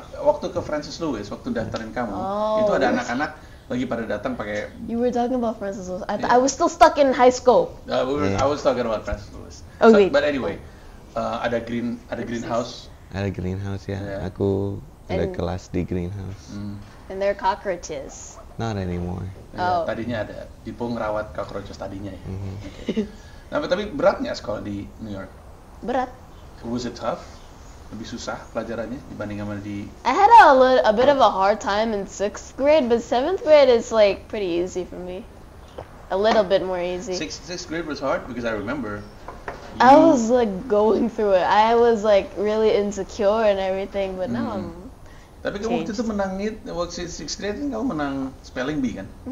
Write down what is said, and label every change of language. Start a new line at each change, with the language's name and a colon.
Indonesian: Waktu ke Francis Lewis, waktu daftarin kamu, itu ada anak-anak lagi pada datang pakai.
English: You were talking about Francis Lewis. I was still stuck in high school. I was talking about Francis Lewis. But anyway,
Indonesian: ada
English: greenhouse.
Indonesian: Ada greenhouse ya. Yeah. Aku ada kelas di greenhouse.
English: And they're cockroaches. Not anymore.
Indonesian: Tadinya ada. Dipo ngerawat cockroaches tadinya ya. Okay. Nah, tapi berat nggak sekolah di New York? Berat.
English: Was it tough?
Indonesian: Lebih susah pelajarannya dibanding sama di...
English: I had a bit of a hard time in 6th grade, but 7th grade is like pretty easy for me. A little bit more easy. 6th grade was hard because I remember... I was like going through it. I was like really insecure and everything, but now I'm...
Indonesian: Tapi kamu waktu itu menang waktu 6th grade kamu menang spelling bee kan?